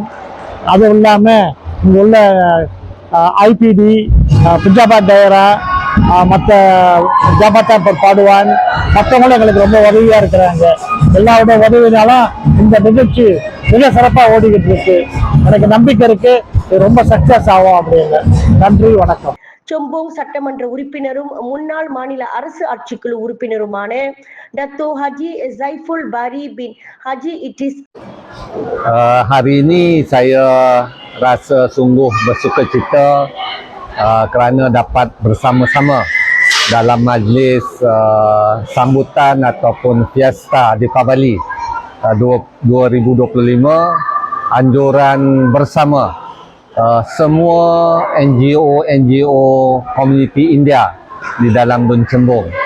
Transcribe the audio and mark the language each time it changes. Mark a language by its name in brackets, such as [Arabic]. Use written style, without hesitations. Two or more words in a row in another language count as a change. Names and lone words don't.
[Tamil] அதுவும் இல்லாமல் இங்கே உள்ள IPD, பிஜாபாத் டைரா, மற்ற ஜாபாத்தா பாடுவான், மற்றவங்களும் எங்களுக்கு ரொம்ப உதவியாக இருக்கிறாங்க. எல்லாரோட உதவினாலும் இந்த நிகழ்ச்சி மிக சிறப்பாக ஓடிக்கிட்டு இருக்கு. எனக்கு நம்பிக்கை இருக்கு, ரொம்ப சக்சஸ் ஆகும் அப்படின்னு. நன்றி, வணக்கம். சம்போங் சட்டமன்ற உறுப்பினரும் முன்னாள் மாநில அரசு ஆட்சிக்குழு உறுப்பினருமான டத்தோ Haji Zaiful Bari bin Haji Idris. [Malay] Hari ini saya rasa sungguh bersukacita kerana dapat bersama-sama dalam majlis sambutan ataupun fiesta Deepavali 2025, anjuran bersama semua NGO komuniti India di dalam Dun Cembong.